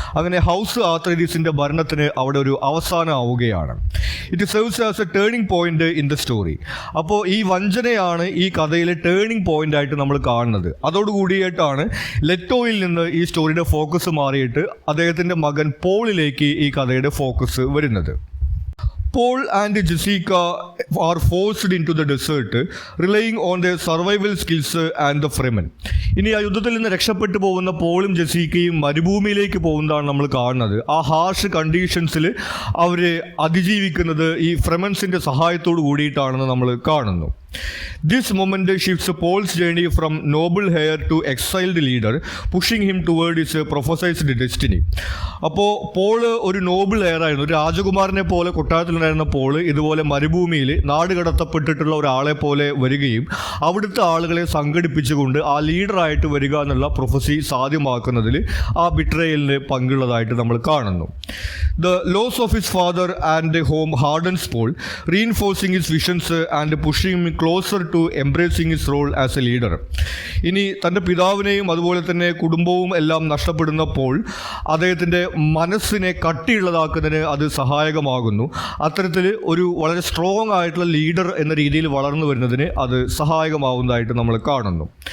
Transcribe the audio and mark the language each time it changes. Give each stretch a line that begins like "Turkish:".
Malayalam: അങ്ങനെ ഹൗസ് ആത്രൈഡീസിന്റെ ഭരണത്തിന് അവിടെ ഒരു അവസാനം ആവുകയാണ്.
English: It serves as a turning point in the story.
Malayalam: അപ്പോൾ ഈ വഞ്ചനയാണ് ഈ കഥയിലെ ടേണിംഗ് പോയിന്റ് ആയിട്ട് നമ്മൾ കാണുന്നത്. അതോടുകൂടിയായിട്ടാണ് ലെറ്റോയിൽ നിന്ന് ഈ സ്റ്റോറിയുടെ ഫോക്കസ് മാറിയിട്ട് അദ്ദേഹത്തിൻ്റെ മകൻ പോളിലേക്ക് ഈ കഥയുടെ ഫോക്കസ് വരുന്നത്.
English: Paul and Jessica are forced into the desert, relying on their survival skills and the Fremen.
Malayalam: ഇനി ആ യുദ്ധത്തിൽ നിന്ന് രക്ഷപ്പെട്ടു പോകുന്ന പോളും ജെസീക്കയും മരുഭൂമിയിലേക്ക് പോകുന്നതാണ് നമ്മൾ കാണുന്നത്. ആ ഹാർഷ് കണ്ടീഷൻസിൽ അവർ അതിജീവിക്കുന്നത് ഈ ഫ്രെമൻസിൻ്റെ സഹായത്തോടു കൂടിയിട്ടാണെന്ന് നമ്മൾ കാണുന്നു.
English: This moment shifts Paul's journey from noble heir to exiled leader, pushing him toward his prophesied destiny.
Malayalam: അപ്പോൾ പോള് ഒരു നോബിൾ ഹെയർ ആയിരുന്നു, ഒരു രാജകുമാരനെ പോലെ കൊട്ടാരത്തിലുണ്ടായിരുന്ന പോള് ഇതുപോലെ മരുഭൂമിയിൽ നാട് കടത്തപ്പെട്ടിട്ടുള്ള ഒരാളെ പോലെ വരികയും അവിടുത്തെ ആളുകളെ സംഘടിപ്പിച്ചുകൊണ്ട് ആ ലീഡറായിട്ട് വരിക എന്നുള്ള പ്രൊഫസി സാധ്യമാക്കുന്നതിൽ ആ ബിട്രയലിന് പങ്കുള്ളതായിട്ട് നമ്മൾ കാണുന്നു.
English: The loss of his father and home hardens Paul, reinforcing his visions and pushing him closer to embracing his role as a leader.
Malayalam: ഇനി തൻ്റെ പിതാവിനെയും അതുപോലെ തന്നെ കുടുംബവും എല്ലാം നഷ്ടപ്പെടുന്നപ്പോൾ അദ്ദേഹത്തിൻ്റെ മനസ്സിനെ കട്ടിയുള്ളതാക്കുന്നതിന് അത് സഹായകമാകുന്നു. അത്തരത്തിൽ ഒരു വളരെ സ്ട്രോങ് ആയിട്ടുള്ള ലീഡർ എന്ന രീതിയിൽ വളർന്നു വരുന്നതിന് അത് സഹായകമാവുന്നതായിട്ട് നമ്മൾ കാണുന്നു.